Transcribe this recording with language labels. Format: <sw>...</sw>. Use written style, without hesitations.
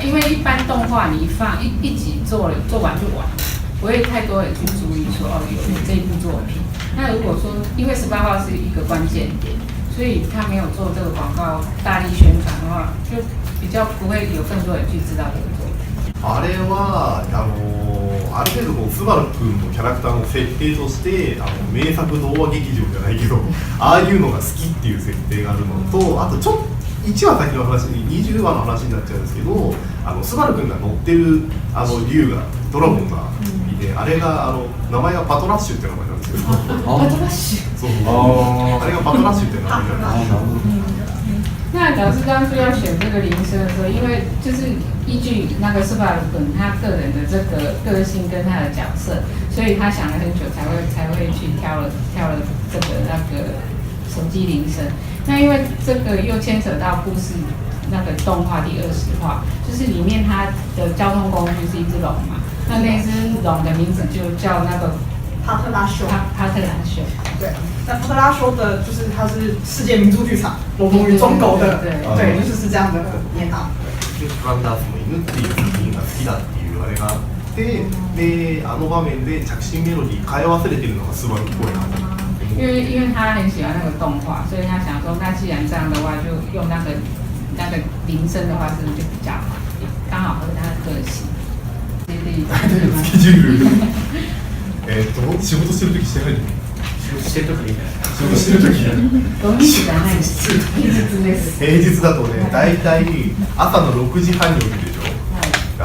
<zh>因为一般动画你一集做完就完，不会太多人去注意说有这一部作品。那如果说因为18话是一个关键点，所以他没有做这个广告大力宣传的话，就比较不会有更多人去知道这个作品。</zh> <ja>あれはある程度こうスバル君のキャラクターの設定として名作童話劇場じゃないけどああいうのが好きっていう設定があるのと、あとちょっと1話先の話20話の話になっちゃうんですけど、スバル君が乗ってる竜がドラゴンがいて、あれが名前がパトラッシュって名前なんですけどパトラッシュ。そうあれがパトラッシュって名前なんです。</ja> <zh>那老师当初要选这个铃声的时候，因为就是依据那个斯巴鲁本他个人的这个个性跟他的角色，所以他想了很久才会去挑了这个那个手机铃声。那因为这个又牵扯到故事那个动画第20话，就是里面它的交通工具是一只龙嘛，那只龙的名字就叫那个帕特拉修。帕特拉修。对，那帕特拉修的就是它是世界名著剧场《龙与忠狗》的，对，就是这样的念法。</zh> <ja>ワンダースの犬っていう作品が好きだっていうあれがあって、で場面で着信メロディー変え忘れてるのがスバルっぽいなと。</ja> <zh>因为他很喜欢那个动画，所以他想说，那既然这样的话，就用那个铃声的话，是不是就比较好？刚好和他的个性。</zh> <ja>スケジュール仕事してる時してないの？してるとき仕事してる時土日じゃないです。平日です。平日だとね、大体朝の6時半に起きるでしょ。</ja>